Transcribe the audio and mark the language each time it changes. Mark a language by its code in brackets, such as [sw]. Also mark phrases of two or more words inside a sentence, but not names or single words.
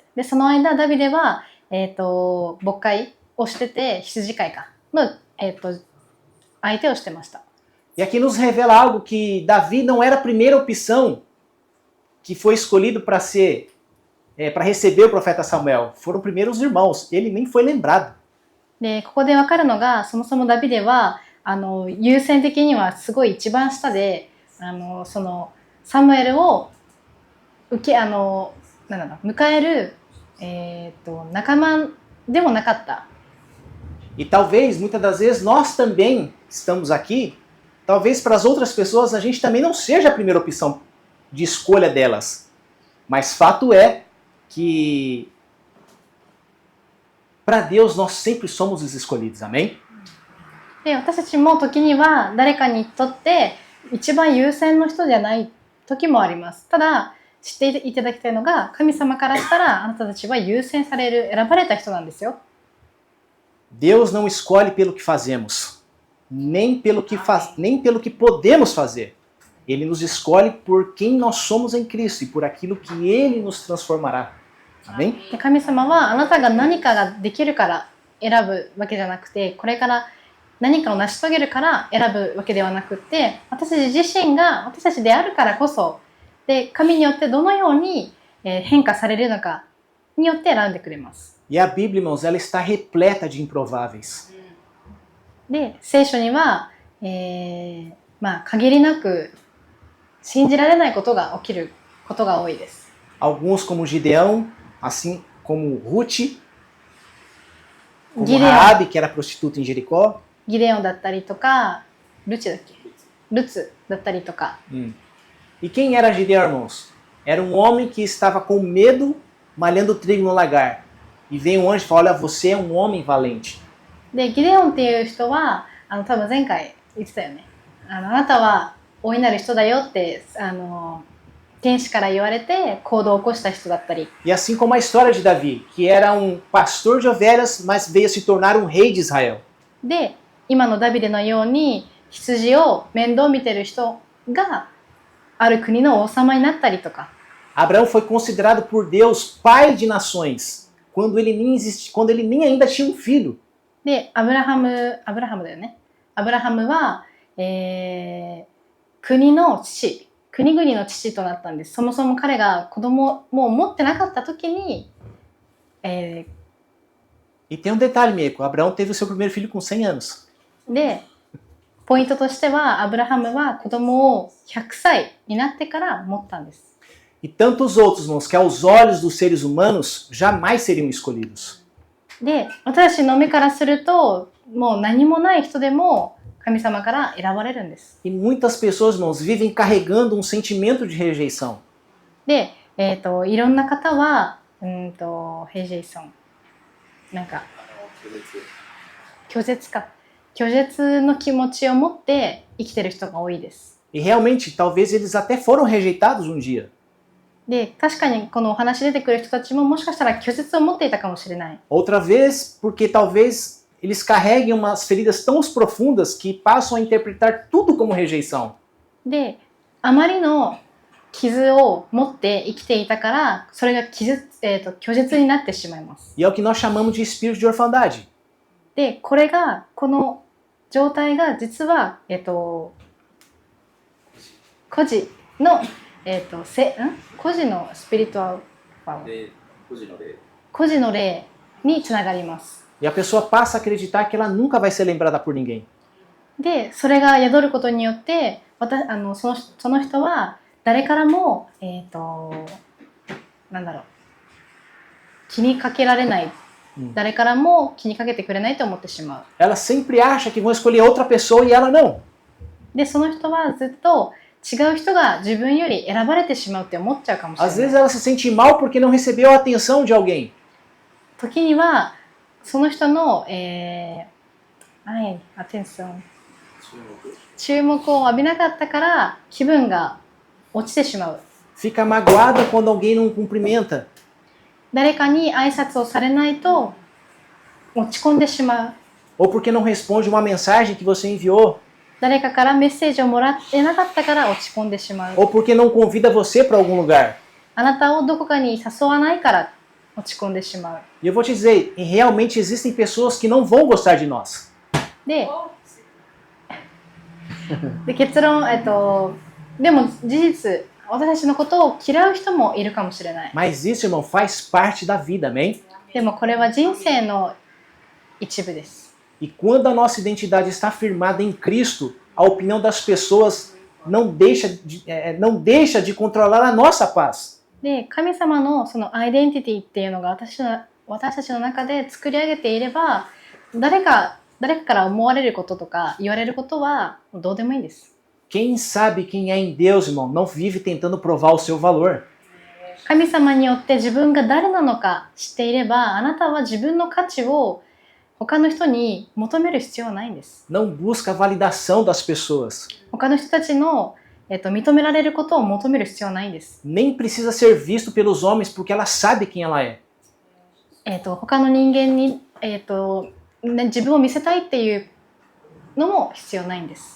[ja] で、その間ダビデは、牧会をしてて羊飼いの、相手をしてました。 [pt] E aqui nos revela algo que Davi não era a primeira opção que foi escolhido para receber o profeta Samuel. Foram primeiro os irmãos. Ele nem foi lembrado. [ja] で、ここでわかるのが、そもそもダビデは優先的にはすごい一番下で、そのサムエルを迎える、仲間でもなかった。 [pt] E talvez, muitas das vezes, nós também estamos aqui, talvez para as outras pessoas a gente também não seja a primeira opção de escolha delas. Mas fato é que para Deus nós sempre somos os escolhidos, amém? [ja] で、私たちも時には誰かにとって一番優先の人じゃない時もあります。ただ知っていただきたいのが、神様からしたらあなたたちは優先される、選ばれた人なんですよ。 [pt] Deus não escolhe pelo que fazemos, nem pelo que podemos fazer. Ele nos escolhe por quem nós somos em Cristo e por aquilo que Ele nos transformará. Amém? [ja] で、神様はあなたが何かができるから選ぶわけじゃなくて、これから何かを成し遂げるから選ぶわけではなくて、私たち自身が私たちであるからこそ、で、神によってどのように変化されるのかによって選んでくれます。 [pt] E a Bíblia, irmãos, ela está repleta de improváveis. [ja] で、聖書には、限りなく信じられないことが起きることが多いです。 [pt] Alguns como Gideão, assim como Ruth, como Raabe, que era prostituta em Jericó. [ja] ギデオンだったりとか、ルツだったりとか。 [pt] E quem era Gideão, irmãos? Era um homem que estava com medo malhando trigo no lagar. E vem um anjo e fala, olha, você é um homem valente. [ja] で、ギデオンっていう人は、多分前回言ってたよね。 あなたは大いなる人だよって天使から言われて行動を起こした人だったり、 [pt] E assim como a história de Davi, que era um pastor de ovelhas, mas veio se tornar um rei de Israel. [ja] で今のダビデのように羊を面倒見てる人がある国の王様になったりとか、 [pt] Abraão foi considerado por Deus pai de nações, quando ele nem ainda tinha um filho. [ja] でアブラハムだよね。アブラハムは、国々の父となったんです。そもそも彼が子供も持ってなかった時に、 [pt] E tem um detalhe, Mieko, Abraão teve o seu primeiro filho com 100 anos. [ja] でポイントとしてはアブラハムは子供を100歳になってから持ったんです。 [pt] E tantos outros, irmãos, que aos olhos dos seres humanos jamais seriam escolhidos. [ja] で私たちの目からするともう何もない人でも神様から選ばれるんです。 [pt] E muitas pessoas, irmãos, vivem carregando um sentimento de rejeição. [ja] で、いろんな方はヘジェイソンなんか拒絶の気持ちを持って生きてる人が多いです。 [pt] E realmente, talvez eles até foram rejeitados um dia. [ja] で確かにこのお話出てくる人たちももしかしたら拒絶を持っていたかもしれない。 [pt] Outra vez, porque talvez eles carreguem umas feridas tão profundas que passam a interpretar tudo como rejeição. [ja] であまりの傷を持って生きていたからそれが拒絶になってしまいます。 [pt] E é o que nós chamamos de espírito de orfandade. [ja] でここの状態が実は孤児の孤児のスピリチュアルパワー、で、孤児の霊。孤児の霊につながります。 [pt] E a pessoa passa a acreditar que ela nunca vai ser lembrada por ninguém. [ja] でそれが宿ることによってその人は誰からもなんだろう気にかけられない、誰からも気にかけてくれないと思ってしまう。 [pt] Ela sempre acha que vão escolher outra pessoa e ela não. [ja] でその人はずっと違う人が自分より選ばれてしまうって思っちゃうかもしれない。 [pt] Às vezes ela se sente mal porque não recebeu a atenção de alguém. [ja] 時にはその人の、アテンション注目を浴びなかったから気分が落ちてしまう。 [pt] Fica magoada quando alguém não cumprimenta. [ja] 誰かに挨拶をされないと落ち込んでしまう。 [pt] Ou porque não responde uma mensagem que você enviou. [ja] 誰かからメッセージをもらってなかったから落ち込んでしまう。 [pt] Ou porque não convida você para algum lugar. [ja] あなたをどこかに誘わないから落ち込んでしまう。 [pt] E eu vou te dizer, realmente existem pessoas que não vão gostar de nós. [ja] で結論、でも事実私たちのことを嫌う人もいるかもしれない。 [pt] Mas isso, irmão, faz parte da vida, amém? [ja] でもこれは人生の一部です。 [pt] E quando a nossa identidade está firmada em Cristo, a opinião das pessoas não deixa de controlar a nossa paz. [ja] で神様のそのアイデンティティっていうのが私たちの中で作り上げていれば誰かから思われることとか言われることはどうでもいいんです。 [pt] Quem sabe quem é em Deus, irmão, não vive tentando provar o seu valor. [ja] 神様によって自分が誰なのか知っていればあなたは自分の価値を他の人に求める必要はないんです。 [pt] Não busca a validação das pessoas. [ja] 他の人たちの、認められることを求める必要はないんです。 [pt] Nem precisa ser visto pelos homens porque ela sabe quem ela é. [ja] 他の人間に、自分を見せたいっていうのも必要ないんです。